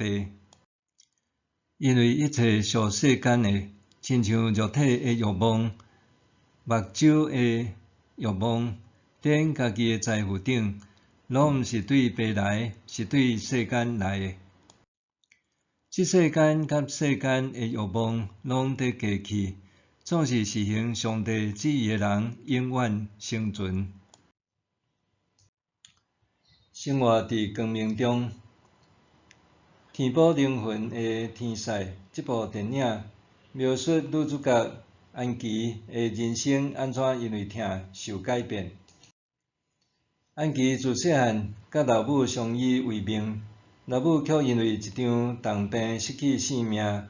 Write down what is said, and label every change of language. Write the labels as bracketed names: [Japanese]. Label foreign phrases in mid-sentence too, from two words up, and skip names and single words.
[Min Nan Chinese] 因为一切属世间的，亲像肉体的欲望、目睭的欲望，踮家己的财富顶，拢毋是对爸来，是对世间来的。即世间甲世间的欲望拢得过去，总是实行上帝旨意的人永远生存。生活伫光明中，天保灵魂的天使这部电影描述女主角安琪的人生安怎因为疼受改变。安琪自细汉甲老母相依为命，老母却因为一场重病失去性命。